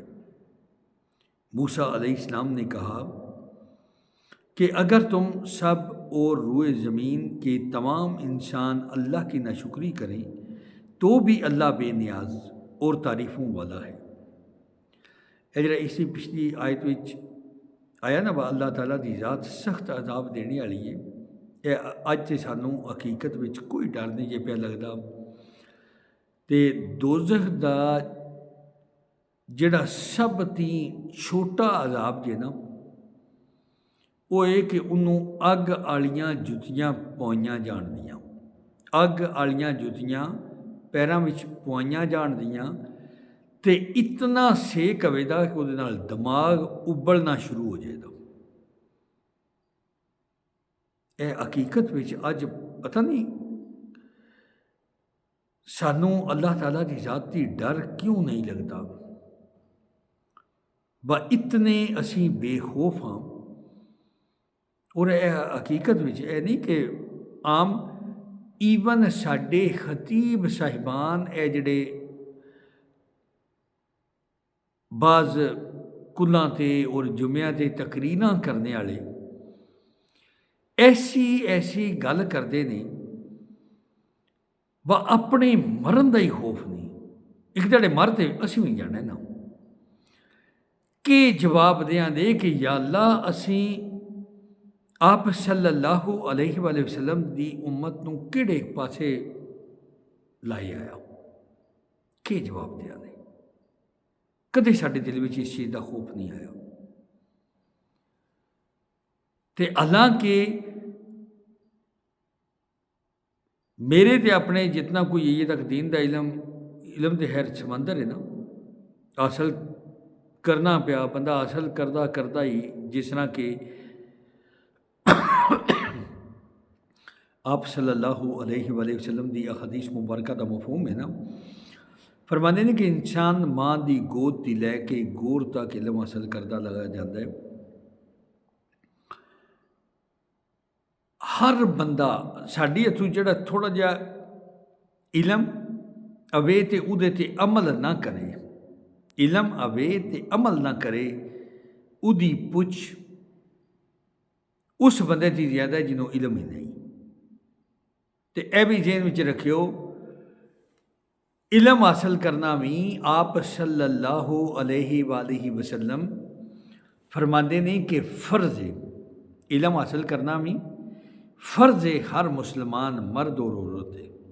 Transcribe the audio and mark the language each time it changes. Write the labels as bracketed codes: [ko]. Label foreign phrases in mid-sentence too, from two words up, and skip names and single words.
[ur] موسیٰ [ar] علیہ السلام [ur] نے کہا کہ اگر تم سب اور روئے زمین کے تمام انسان اللہ کی ناشکری کریں تو بھی اللہ بے نیاز اور تعریفوں والا ہے۔ [pa] اگر اسی پچھلی آیت وچ آیا نا اللہ تعالیٰ دی ذات سخت عذاب دینے والی ہے۔ اج تے سانوں حقیقت وچ کوئی ڈر نہیں جے پیا لگدا تے دوزخ دا جڑا سب تی چھوٹا عذاب جے نا وہ ہے کہ انہوں اگ آلیاں جتیاں پوائیاں جان دیاں، اگ آلیاں جتیاں پیراں وچ پوائیاں جان دیاں تے اتنا سیک ہوے دا کہ وہ نال دماغ ابلنا شروع ہو جائے گا۔ اے حقیقت وچ اج پتہ نہیں سانوں اللہ تعالیٰ دی ذات دی ڈر کیوں نہیں لگتا، اتنے اسی بے خوف ہاں۔ اور اے حقیقت وچ اے نہیں کہ عام ایون ساڈے خطیب صاحبان اے جڑے بعض کلاں تے اور جمعہ تے تقریراں کرنے والے ایسی گل کرتے ہیں اپنے مرن کا ہی خوف نہیں، ایک دہڑے مرتے اسی بھی جانا ہے نا، کہ جواب دیاں دے کہ یا اللہ اسی آپ [ar] صلی اللہ علیہ وآلہ وسلم [pa] دی امت نو کیڑے پاسے لائی آیا، کہ جواب دیا دے؟ کدے ساڈے دل وچ اس چیز کا خوف نہیں آیا۔ تے حالانکہ میرے تے اپنے جتنا کوئی یہ تک دین دا علم تے خیر سمندر ہے نا، حاصل کرنا پیا بندہ حاصل کردا ہی، جس طرح کہ آپ [ar] صلی اللہ علیہ وآلہ وسلم [pa] دی احادیث مبارکہ دا مفہوم ہے نا، فرماندے نے کہ انسان ماں دی گود تی لے کے گور تک علم حاصل کردا لگا جاتا ہے۔ ہر بندہ ساڈی ہتھوں جڑا تھوڑا جہا علم اوے تے اودے تے عمل نہ کرے، علم اوے تے عمل نہ کرے، اودی پوچھ اس بندے تی زیادہ ہے جنہوں علم ہی نہیں۔ تے اے بھی ذہن وچ رکھیو علم حاصل کرنا بھی آپ [ar] صلی اللہ علیہ وآلہ وسلم [pa] فرماندے نے کہ فرض ہے، علم حاصل کرنا بھی فرض ہے ہر مسلمان مرد اور عورت ہے۔